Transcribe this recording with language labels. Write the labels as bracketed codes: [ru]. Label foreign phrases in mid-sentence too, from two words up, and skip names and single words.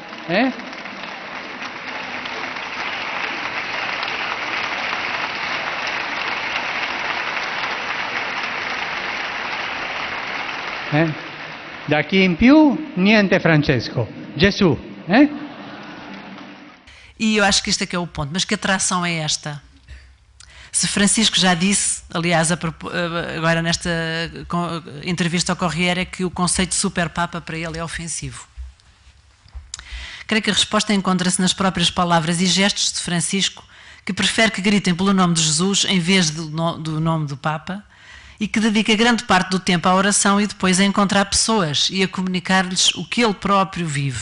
[it] Da qui in più, niente Francesco, Gesù. [pt] E eu acho que este é que é o ponto. Mas que atração é esta? Se Francisco já disse, aliás, agora nesta entrevista ao Corriere, é que o conceito de super-papa para ele é ofensivo. Creio que a resposta encontra-se nas próprias palavras e gestos de Francisco, que prefere que gritem pelo nome de Jesus em vez do nome do Papa, e que dedica grande parte do tempo à oração e depois a encontrar pessoas e a comunicar-lhes o que ele próprio vive.